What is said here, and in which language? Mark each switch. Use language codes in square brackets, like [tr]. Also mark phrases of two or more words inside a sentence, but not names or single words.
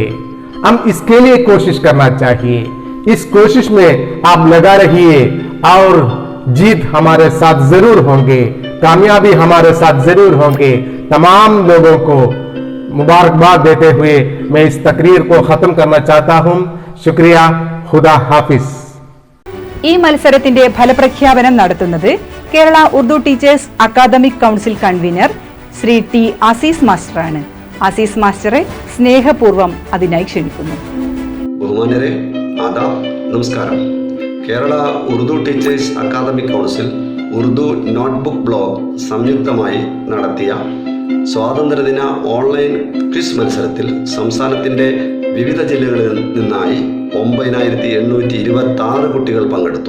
[hi] हम इसके लिए कोशिश करना चाहिए. इस कोशिश में आप लगा रहिए और जीत हमारे साथ जरूर होंगे, कामयाबी हमारे साथ जरूर होंगे. तमाम लोगों को मुबारकबाद देते हुए मैं इस तकरीर को खत्म करना चाहता हूं. शुक्रिया. खुदा हाफिज. [ml] ഈ മത്സരത്തിന്റെ ഫലപ്രഖ്യാപനം നടത്തുന്നത് കേരള ഉറുദു ടീച്ചേഴ്സ് അക്കാദമിക് കൗൺസിൽ കൺവീനർ ശ്രീ ടി അസീസ് മാസ്റ്ററാണ്. അസീസ് മാസ്റ്ററെ സ്നേഹപൂർവ്വം അതിനായി ക്ഷണിക്കുന്നു. ബഹുമാന്യരെ, ആദാബ്, നമസ്കാരം. കേരള ഉറുദു ടീച്ചേഴ്സ് അക്കാദമിക് കൗൺസിൽ ഉറുദു നോട്ട്ബുക്ക് ബ്ലോഗ് സംയുക്തമായി നടത്തിയ സ്വാതന്ത്ര്യദിന ഓൺലൈൻ ക്വിസ് മത്സരത്തിൽ സംസ്ഥാനത്തിൻ്റെ വിവിധ ജില്ലകളിൽ നിന്നായി 9,826 കുട്ടികൾ പങ്കെടുത്തു.